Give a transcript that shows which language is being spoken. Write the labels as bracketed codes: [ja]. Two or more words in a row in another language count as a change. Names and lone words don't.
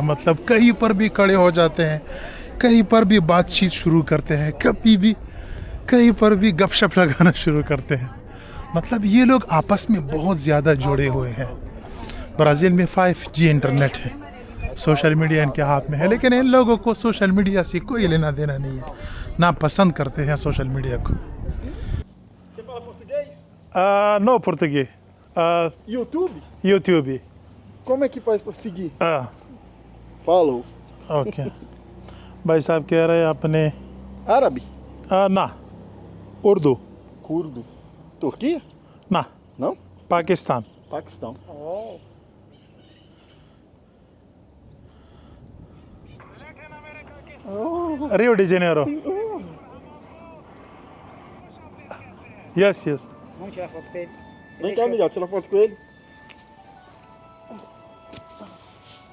[ur] مطلب کہیں پر بھی کھڑے ہو جاتے ہیں، کہیں پر بھی بات چیت شروع کرتے ہیں، کبھی بھی کہیں پر بھی گپ شپ لگانا شروع کرتے ہیں. مطلب یہ لوگ آپس میں بہت زیادہ جڑے ہوئے ہیں. برازیل میں 5G انٹرنیٹ ہے, [en] social media [ur] ان کے ہاتھ میں ہے، لیکن ان لوگوں کو [en] social media [ur] سے کوئی لینا دینا نہیں ہے، نہ پسند کرتے ہیں [en] social media [ur] को। [pt] Você fala português? [ur] نو پرتگی, YouTube? यूट्यूब। [pt] Como é que faz para seguir? [en] Follow। Follow. [ur] اوکے۔ بھائی صاحب کہہ رہے ہیں اپنے [pt] Árabe? [ur] نہ، اردو [pt] Curdo? Turquia? [ur] ना, [pt] Não? [ur] पाकिस्तान। [pt] Paquistão. Oh. [ur] रियो डी जेनेरो। [en] yes yes. [pt] Vamos tirar foto com ele. Vem cá, Miguel, tira foto com ele.